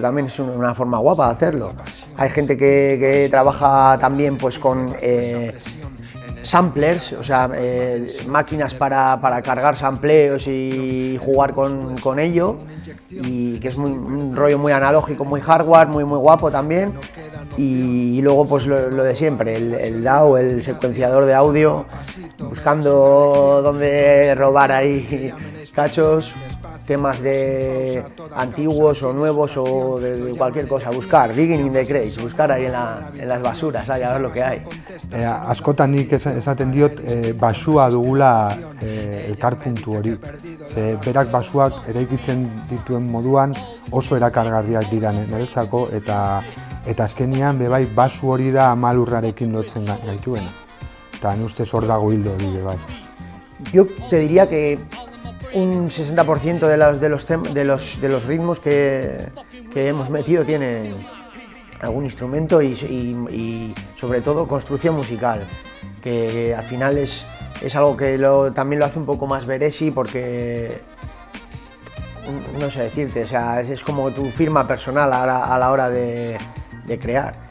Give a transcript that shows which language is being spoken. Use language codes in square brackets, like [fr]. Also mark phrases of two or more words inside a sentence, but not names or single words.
[es] También es una forma guapa de hacerlo. Hay gente que trabaja también pues con samplers, o sea, máquinas para cargar sampleos y jugar con ello, y que es un rollo muy analógico, muy hardware, muy guapo también. Y luego pues lo de siempre, el DAW, el secuenciador de audio, buscando dónde robar ahí cachos. temas de antiguos o nuevos o de cualquier cosa, buscar, [en] digging in the crates, [es] buscar ahí en las basuras, a ver lo que hay. [eu] Askotan nik esaten diot basua dugula elkarpuntu hori. Ze berak basuak eraikitzen dituen moduan oso erakargarriak dira niretzako eta azkenian bebai basu hori da Amalurrarekin lotzen gaituena. Eta ustez hor dago hildo hori bebai. [es] Yo te diría que un 60% de los ritmos que hemos metido tienen algún instrumento y sobre todo construcción musical, que al final es algo que también lo hace un poco más Beresi porque, no sé decirte, o sea, es como tu firma personal a la hora de crear.